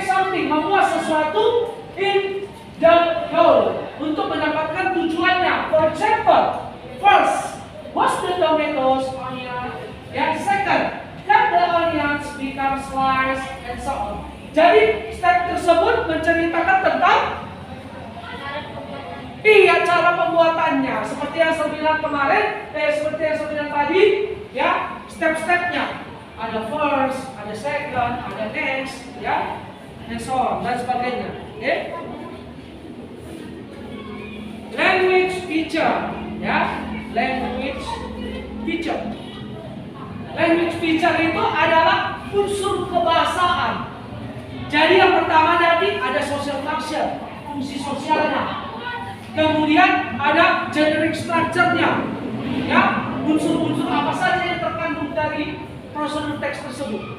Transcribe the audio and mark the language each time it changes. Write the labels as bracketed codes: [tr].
[id] something, membuat sesuatu [en] in the whole [id] untuk mendapatkan tujuannya. [en] For example, first, wash the tomatoes, onion. [id] Yang [en] second, cut the onions, become slice, and so on. [id] Jadi step tersebut menceritakan tentang cara pembuatannya. Seperti yang saya bilang kemarin, seperti yang saya bilang tadi, ya, step-stepnya. Ada first, ada second, ada next, ya, [en] and so on, [id] dan sebagainya. Oke? [en] Language feature, ya, language feature. [id] Language feature itu adalah unsur kebahasaan. Jadi yang pertama tadi ada social function, fungsi sosialnya. Kemudian ada generic structure-nya, ya, unsur-unsur apa saja yang terkandung dari prosedur teks tersebut.